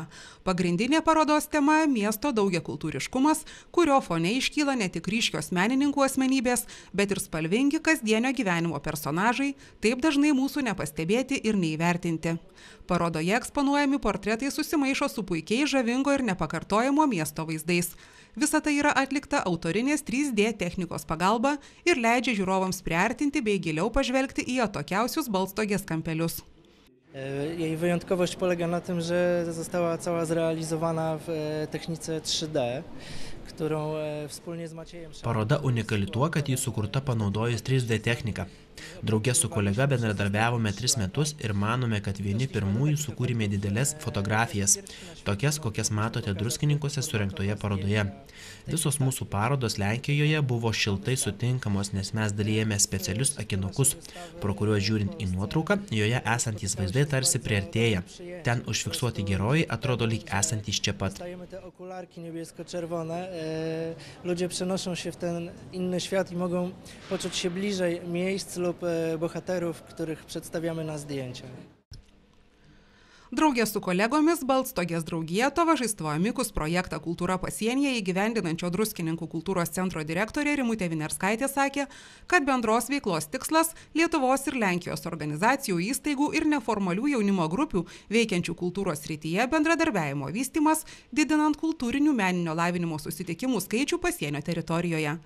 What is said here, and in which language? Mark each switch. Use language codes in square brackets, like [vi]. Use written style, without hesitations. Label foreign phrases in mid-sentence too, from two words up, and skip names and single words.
[lt] Pagrindinė parodos tema – miesto daugiakultūriškumas, kurio fone iškyla ne tik ryškios menininkų asmenybės, bet ir spalvingi kasdienio gyvenimo personažai, taip dažnai mūsų nepastebėti ir neįvertinti. Parodoje eksponuojami portretai susimaišo su puikiai žavingo ir nepakartojamo miesto vaizdais. Visa tai yra atlikta autorinės 3D technikos pagalba ir leidžia žiūrovams priartinti bei giliau pažvelgti į atokiausius Baltstogės kampelius. [pl] Jej wyjątkowość polega na tym, że została cała zrealizowana w technice 3D, którą wspólnie z Maciejem. [lt] Paroda unikali tuo, kad ji sukurta panaudojus 3D techniką. Drauge su kolega bendradarbiavome 3 metus ir manome, kad vieni pirmųjų sukūrėme didelės fotografijas, tokias, kokias matote Druskininkuose surengtoje parodoje. Visos mūsų parodos Lenkijoje buvo šiltai sutinkamos, nes mes dalijame specialius akinukus, pro kuriuos žiūrint į nuotrauką, joje esantys vaizdai tarsi priartėja. Ten užfiksuoti herojai atrodo lyg esantys čia pat. [pl] Te okularki niebiesko-czerwone, ludzie przenoszą się w ten inny świat i mogą poczuć się bliżej miejsc lub bohaterów, których przedstawiamy na zdjęciach. [lt] Draugė su kolegomis Baltstogės draugija Tovažistvo Amikus projektą Kultūra pasienyje įgyvendinančio Druskininkų kultūros centro direktorė Rimutė Vinerskaitė sakė, kad bendros veiklos tikslas Lietuvos ir Lenkijos organizacijų, įstaigų ir neformalių jaunimo grupių veikiančių kultūros srityje bendradarbiavimo vystymas, didinant kultūrinių meninio lavinimo susitikimų skaičių pasienio teritorijoje.